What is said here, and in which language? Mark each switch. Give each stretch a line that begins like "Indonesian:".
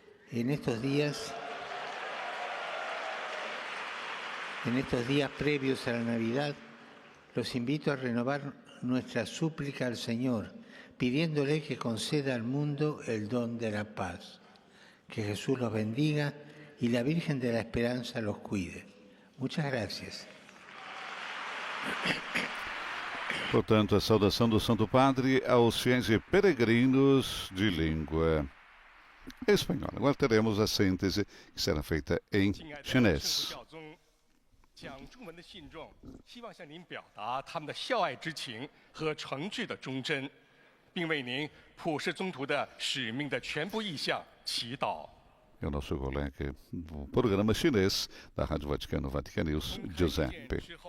Spanish: En estos días previos a la Navidad, los invito a renovar nuestra súplica al Señor, pidiéndole que conceda al mundo el don de la paz. Que Jesús los bendiga y la Virgen de la Esperanza los cuide. Muchas gracias.
Portuguese: Portanto, a saudação do Santo Padre aos fiéis e peregrinos de língua espanhola. Agora teremos a síntese que será feita em chinês.
Chinese: 讲中文的信众希望向您表达他们的孝爱之情和诚挚的忠贞，并为您普世宗徒的使命的全部意向祈祷。
Portuguese: É o nosso colega do programa chinês da Rádio Vaticano, Vatican News, Giuseppe.